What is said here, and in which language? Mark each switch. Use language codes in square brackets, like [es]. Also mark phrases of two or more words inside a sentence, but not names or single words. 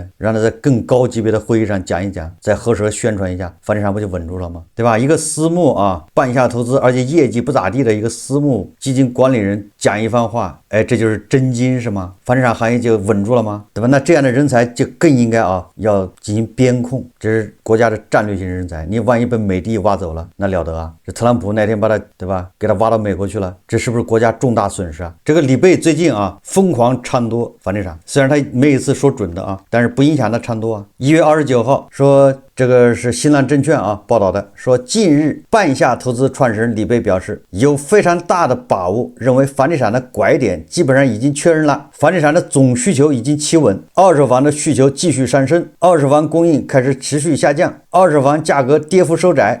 [zh] 讓他在更高級別的會議上講一講，再合適宣傳一下，房地產不就穩住了嗎？對吧？一個私募啊，半夏投資，而且業績不咋地的一個私募基金管理人講一番話，哎，這就是真金是嗎？房地產行業就穩住了嗎？對吧？那這樣的人才就更應該啊，要進行邊控，這是國家的戰略性人才。你萬一被美帝挖走了，那了得啊！這特朗普那天把他，对吧，給他挖到美國去了，這是不是國家重大損失啊？這個李貝最近啊，瘋狂唱多房地產，雖然他沒一次說準的啊，但是不影響他唱多啊。1月29號說，這個是新浪證券啊報道的，說近日半夏投資創始人李貝表示，有非常大的把握，認為房地產的拐點基本上已經確認了，房地產的總需求已經企穩，二手房的需求繼續上升，二手房供應開始持續下降，二手房價格跌幅收窄。